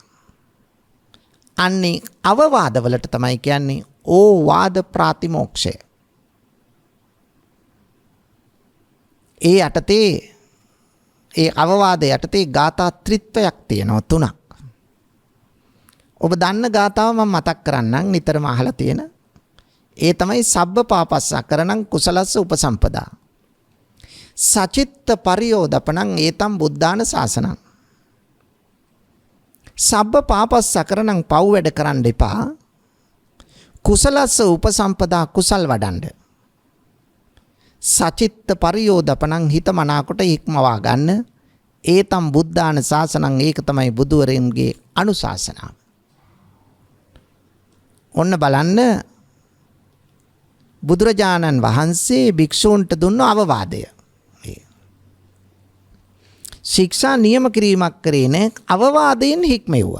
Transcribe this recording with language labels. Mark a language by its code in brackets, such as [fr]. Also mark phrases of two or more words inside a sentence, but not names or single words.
[si] අන්නේ අවවාදවලට තමයි කියන්නේ ඕවාද ප්‍රාතිමෝක්ෂය. ඒ යටතේ ඒ අවවාද යටතේ ගාථා ත්‍රිත්වයක් තියෙනවා, 3ක්. ඔබ දන්න ගාථාව මම මතක් කරන්නම්, නිතරම අහලා තියෙන. ඒ තමයි [pi] සබ්බ පාපස්සකරණං කුසලස්ස උපසම්පදා සචිත්ත පරියෝදපණං ඒතම් බුද්ධාන ශාසනං. සබ්බ පාපස් සකරණං [si] පව් වැඩ කරන්න එපා. [pi] කුසලස්ස උපසම්පදා [si] කුසල් වඩන්න. [pi] සචිත්ත පරියෝදපණං [si] හිත මනාකොට හික්මවා ගන්න. [pi] ඒතම් බුද්ධාන ශාසනං [si] ඒක තමයි බුදුවරයන්ගේ අනුශාසනාව. ඔන්න බලන්න බුදුරජාණන් වහන්සේ භික්ෂූන්ට දුන්න අවවාදය. ශික්ෂා නියම කිරීමක් කරේ නැහැ, අවවාදයෙන් හික්මෙව්වා.